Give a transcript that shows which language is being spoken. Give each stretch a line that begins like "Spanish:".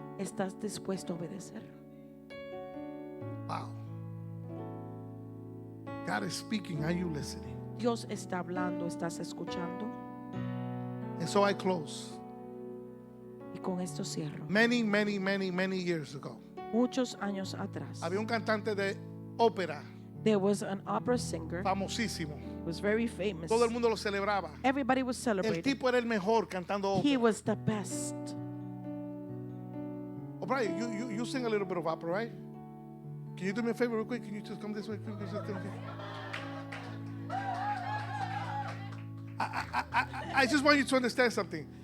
Spanish: ¿Estás dispuesto a obedecer?
English: Wow. God is speaking. Are you listening?
Spanish: Dios está hablando, ¿estás escuchando?
English: And so I close.
Spanish: Y con esto cierro.
English: Many, many, many, many years ago,
Spanish: Muchos años atrás, había un cantante de ópera
English: there was an opera singer
Spanish: famosísimo.
English: who was very famous.
Spanish: Todo el mundo lo celebraba.
English: Everybody was
Spanish: El
English: celebrating.
Spanish: tipo era el mejor cantando
English: He
Spanish: ópera.
English: was the best. Oh, Brian, you sing a little bit of opera, right? Can you do me a favor real quick? Can you just come this way? I just want you to understand something.